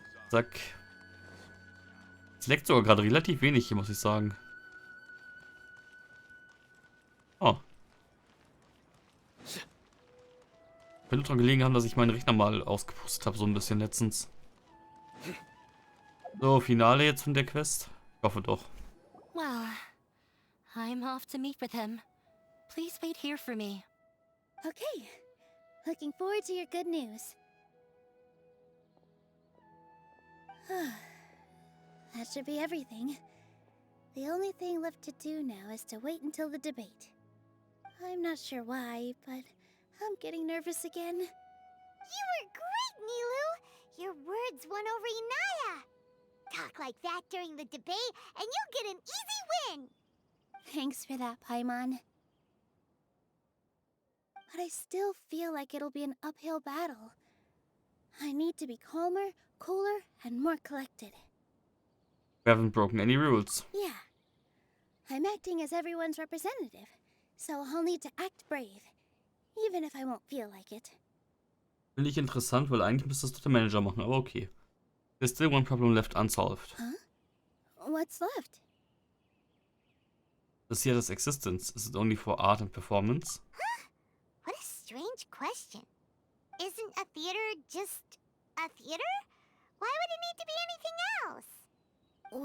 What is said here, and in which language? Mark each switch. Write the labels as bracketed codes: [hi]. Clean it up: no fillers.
[de] Zack. Es leckt sogar gerade relativ wenig hier, muss ich sagen. Oh. Könnte daran gelegen haben, dass ich meinen Rechner mal ausgepustet habe, so ein bisschen letztens. So, Finale jetzt von der Quest. Ich hoffe doch. [en] Well, I'm off to meet with him. Please wait here for me. Okay. Looking forward to your good news. That should be everything. The only thing left to do now is to wait until the debate. I'm not sure why, but I'm getting nervous again. You were great, Nilu! Your words won over Inaya! Talk like that during the debate, and you'll get an easy win! Thanks for that, Paimon. But I still feel like it'll be an uphill battle. I need to be calmer, cooler, and more collected. We haven't broken any rules. Yeah. I'm acting as everyone's representative, so I'll need to act brave, even if I won't feel like it. [de] Finde ich interessant, weil eigentlich müsste das doch der Manager machen, aber okay. [en] There's still one problem left unsolved. Huh? What's left? The theater's existence. Is it only for art and performance? Huh? What a strange question. Isn't a theater just a theater? Why would it need to be anything else?